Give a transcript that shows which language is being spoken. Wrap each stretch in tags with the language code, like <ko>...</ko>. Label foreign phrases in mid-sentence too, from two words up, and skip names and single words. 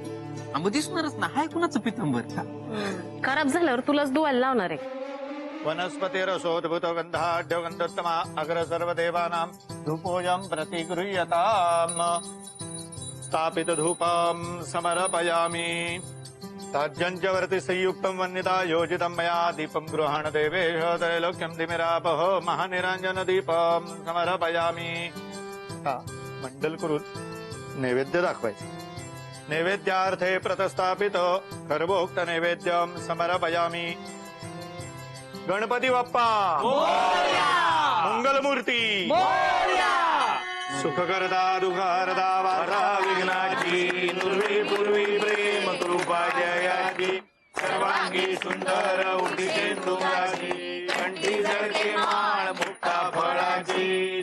<mr>आंब दिसणारच ना. हाय कुणाचं पितांबर? खराब झाल्यावर तुलाच धुवायला लावणार आहे.</mr> <sa>वनस्पतिरसोद्भुत गंधाढ्यगंधोत्तमा अग्र सर्वदेवानां धूपोऽयं प्रतिगृह्यताम् स्थापित धूपं समर्पयामि ताज्यञ्च वर्ति संयुक्तं वन्यता योजितं मया दीपं गृहाण देवेश त्रैलोक्यं दिमिरापः महानिरञ्जन दीपं समर्पयामि.</sa> <mr>मंडल करून नैवेद्य दाखवायचे.</mr> <sa>नैवेद्यार्थे प्रतस्थापित कर्मोक्त नैवेद्यं समर्पयामि.</sa> <mr>गणपती बाप्पा मंगलमूर्ती सुखकरता दुःखहरता वार्ता विघ्नाची नुर्वी पूर्वी प्रेम कृपा जयाची सर्वांगी सुंदर उदितेंदुराची कंठी जळके माळ मुक्ता फळाची.</mr>